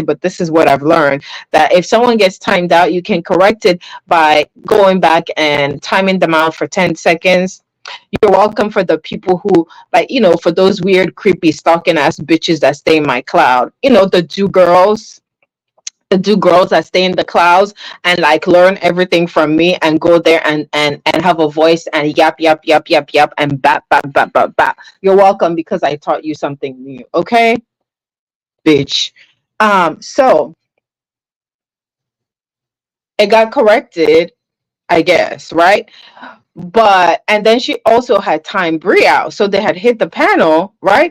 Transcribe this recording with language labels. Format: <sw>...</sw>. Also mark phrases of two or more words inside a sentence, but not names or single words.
<en>But this is what I've learned, that if someone gets timed out, you can correct it by going back and timing them out for 10 seconds. You're welcome for the people who, like, for those weird, creepy, stalking ass bitches that stay in my cloud. The do girls that stay in the clouds and like learn everything from me and go there and have a voice and yap yap yap yap yap and bap bap bap bap bap. You're welcome because I taught you something new. Okay, bitch. So it got corrected, I guess, right? But and then she also had time Brie out, so they had hit the panel, right?</en>